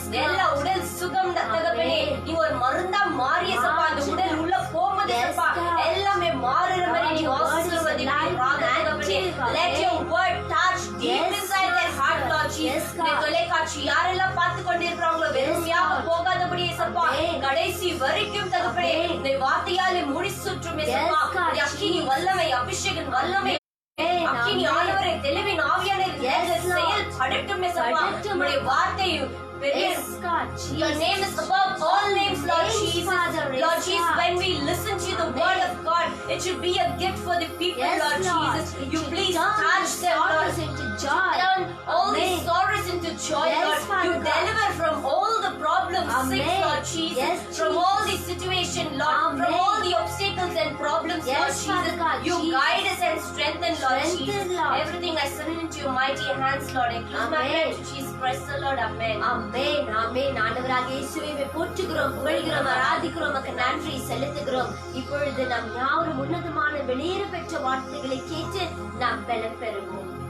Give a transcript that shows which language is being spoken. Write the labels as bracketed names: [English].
[Tamil] எல்லா உடல் சுகம் தகப்பனே நீ ஒரு மருந்தா மாறிய சப்பா அந்த உடல் உள்ள போகும்போது இசப்பா எல்லாமே மாறுற மாதிரி நீ ஆசீர்வதிப்பீராக தகப்பனே [English] let your word touch deep inside their heart Lord Jesus [Tamil] இந்த தொலைக்காட்சி யாரெல்லாம் பார்த்து கொண்டிருக்கிறாங்களோ வெறுமையாக போகாதபடி இசப்பா கடைசி வரைக்கும் தகப்பனே இந்த வார்த்தையாலே முடிசூற்றும் இசப்பா அக்கினி வல்லமை அபிஷேகம் வல்லமை அக்கினி ஆண்டவரே தெளிவின் ஆவியானவர் செயல் படட்டும் இசப்பா உம்முடைய வார்த்தை [English] Yes, God. Your name is above all names, Lord Jesus. Lord Jesus, when we listen to the word of God, it should be a gift for the people, Lord Jesus. You please touch them, Lord. Turn all these sorrows into joy, Lord. You deliver from all the problems, sick, Lord Jesus. From all these situations, Lord. From all the obstacles and problems, Lord Jesus. You guide us and strengthen, Lord Jesus. Everything I surrender into your mighty hands, Lord. I close my prayer to Jesus Christ, the Lord. Amen. [Tamil] ஆமென் ஆமென். ஆண்டவராகிய இயேசுவை போற்றுகிறோம், புகழ்கிறோம், ஆராதிக்கிறோம், உமக்கு நன்றி செலுத்துகிறோம். இப்பொழுது நாம் யாவரும் உன்னதமான வெளியேற பெற்ற வார்த்தைகளை கேட்டு நாம் பலன் பெறுவோம்.